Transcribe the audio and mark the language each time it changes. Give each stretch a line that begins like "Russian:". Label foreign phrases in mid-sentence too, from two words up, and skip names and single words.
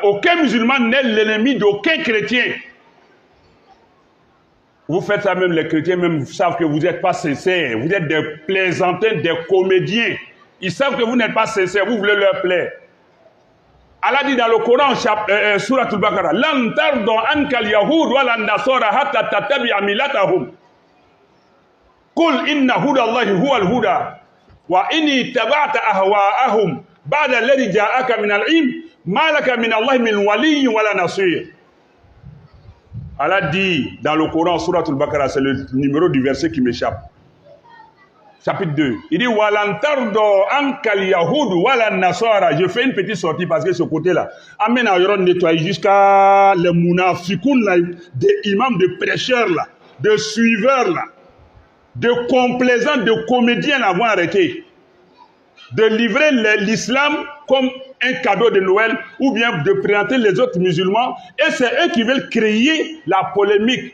French: Aucun musulman n'est l'ennemi d'aucun chrétien. Vous faites ça, même les chrétiens même savent que vous n'êtes pas sincères. Vous êtes des plaisantins, des comédiens. Ils savent que vous n'êtes pas sincères. Vous voulez leur plaire. Allah dit dans le Coran, Surat al-Baqarah,
Arabic: لن ترضى عنك اليهود ولن النصارى حتى تتبع ملتهم. قل إن هدى الله هو الهدى وإني اتبعت أهواءهم بعد الذي جاءك من العلم ما لك من الله من ولي ولا نصير.
French: Allah dit dans le Coran, Surat al-Baqarah, c'est le numéro du verset qui m'échappe. Chapitre 2. Il dit
Arabic: ولن ترضى عنك اليهود ولا النصارى.
French: Je fais une petite sortie parce que ce côté-là amène à nettoyer jusqu'à les mounafikoun là, des imams, de prêcheurs là, de suiveurs là, de complaisants, de comédiens là vont arrêter de livrer l'islam comme un cadeau de Noël ou bien de présenter les autres musulmans et c'est eux qui veulent créer la polémique.